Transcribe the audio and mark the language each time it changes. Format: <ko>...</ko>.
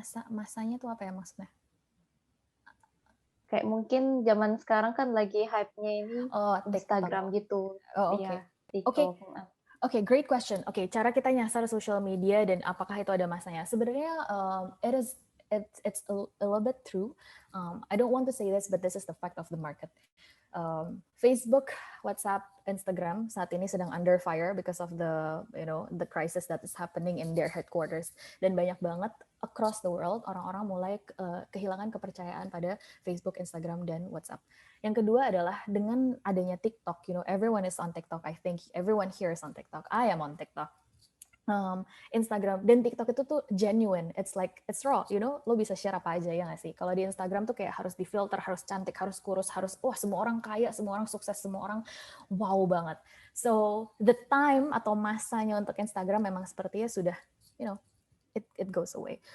<id>Masanya tuh apa ya maksudnya? Kayak mungkin zaman sekarang kan lagi hype-nya ini Instagram gitu. Oh, oke. Ya, Oke,</id> <en>great question.</en> <id>Oke, cara kita nyasar social media dan apakah itu ada masanya? Sebenarnya</id> <en>it's a little bit true. I don't want to say this, but this is the fact of the market.</en> <id>Facebook, WhatsApp, Instagram saat ini sedang</id> <en>under fire because of the crisis that is happening in their headquarters,</en> <id>dan banyak banget</id> <en>across the world</en> <id>orang-orang mulai kehilangan kepercayaan pada Facebook, Instagram, dan WhatsApp. Yang kedua adalah dengan adanya TikTok,</id> <en>everyone is on TikTok. I think everyone here is on TikTok. I am on TikTok.</en> <id>Instagram dan TikTok itu tuh genuine,</id> <en>it's raw,</en> <id>lo bisa share apa aja ya nggak sih? Kalau di Instagram tuh kayak harus difilter, harus cantik, harus kurus, harus semua orang kaya, semua orang sukses, semua orang wow banget.</id> <en>So the time</en> <id>atau masanya untuk Instagram memang sepertinya sudah,</id> <en>it goes away.</en>